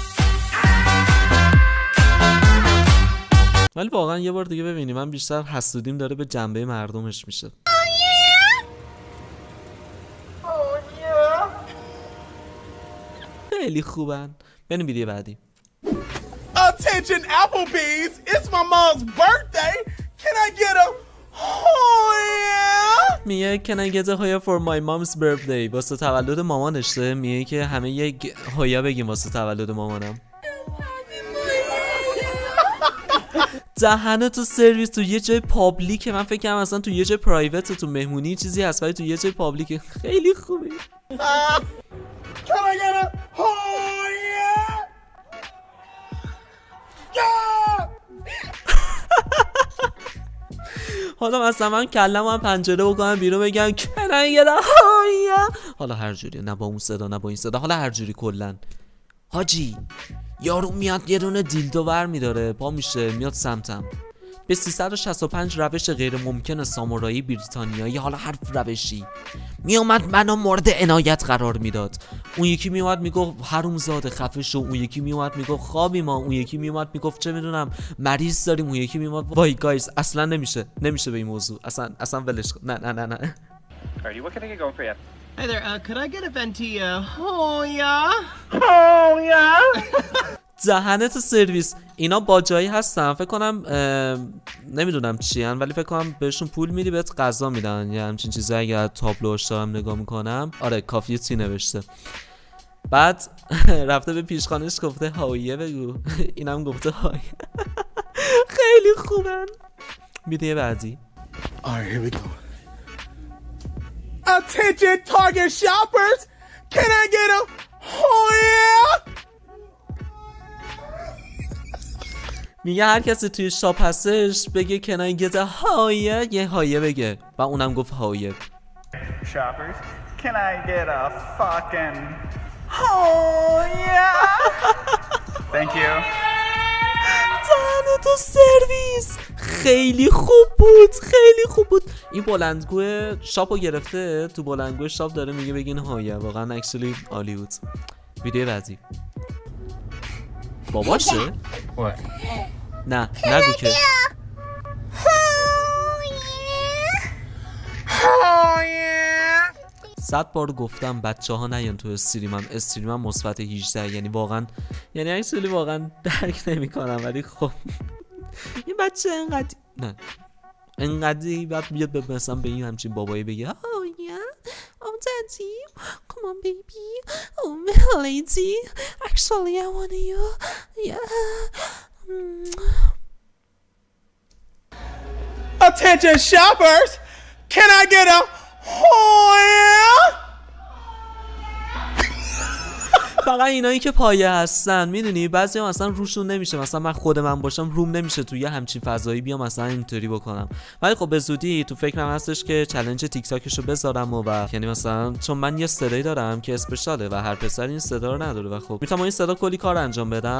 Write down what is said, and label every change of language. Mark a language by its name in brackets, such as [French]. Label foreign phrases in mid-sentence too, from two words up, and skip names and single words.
[Persian] ولی واقعا یه بار دیگه ببینی من بیشتر حسودیم داره به جنبه مردمش میشه. خیلی خوبن. بریم ویدیو بعدی. [English] Attention Applebee's, it's my mom's birthday. Can I get a هایا؟ [Persian] میگه [English] Can I get a هایا for my mom's birthday؟ [Persian] واسه تولد مامانشه. میگه که همه یه هایا بگیم واسه تولد مامانم. دهنتو سرویس تو یه جای پابلیک. من فکر کنم اصلا تو یه جای پرایوت تو مهمونی چیزی هست ولی تو یه جای پابلیک. خیلی خوبه. [English] Can I get a oh yeah? Yeah! [Persian] حالا مثلا من کلم هم پنجره بکنم بیرون بگم کنن هایا. حالا هر جوری، نه با اون صدا نه با این صدا، حالا هر جوری کلا. حاجی یارو میاد یه دونه دیلدو ور میداره پا میشه میاد سمتم. به 365 روش غیر ممکن سامورایی بریتانیایی، حالا هر روشی میومد منو مورد عنایت قرار میداد. اون یکی میومد میگفت حرومزاده خفه شو، اون یکی میومد میگفت خوابی ما، اون یکی میومد میگفت چه میدونم مریض داریم، اون یکی میومد وای گایز اصلا نمیشه به این موضوع، اصلا ولش کن. نه [English] Alrighty, what can I get going for you? Hi there, could I get a venti, oh yeah? Oh yeah! [Persian] دهنت سرویس. اینا باجایی هستن فکر کنم، نمیدونم چی هن ولی فکر کنم بهشون پول میدی بهت غذا میدن یا همچین چیزایی. اگر تابلوش دارم نگاه میکنم آره کافیه تی نوشته. بعد رفته به پیشخانش گفته هایه بگو. اینم گفته هایه. خیلی خوبن. ویدیو بعدی. [English] Alright, here we go. Attention Target shoppers! Can I get a oh yeah? [Persian] میگه هر کسی توی شاپ هستش بگه [English] can I get a oh yeah, [Persian] یه هایه بگه و اونم گفت هایه. [English] Shoppers, can I get a fucking oh yeah? Thank you. [Persian] دهنتو سرویس. خیلی خوب بود. این بلندگو شاپو گرفته، تو بلندگو شاپ داره میگه بگین هایه. واقعا اکچولی عالی بود. ویدیو بعدی. باباشه؟ [English] What? [Persian] نه نگو که. [English] Oh yeah! [Persian] 100 بار گفتم بچه ها نیان تو استریمم مثبت 18. یعنی واقعا اکچولی واقعا درک نمی کنم ولی خب این بچه انقدری بعد بیاد به مثلا به این همچین بابایی بگه [English] oh yeah oh daddy come on baby oh my lady actually I want you yeah. Attention shoppers! Can I get a oh yeah? [Persian] فقط اینایی که پایه هستن میدونی بعضی هم اصلا روشون نمیشه. مثلا من خود من باشم روم نمیشه توی همچین فضایی بیام مثلا اینطوری بکنم. ولی خب به زودی تو فکرم هستش که چالش تیک تاکشو بذارم و یعنی مثلا چون من یه صدایی دارم که اسپشیاله و هر پسر این صدا رو نداره و خب میتونم این صدا کلی کار انجام بدم.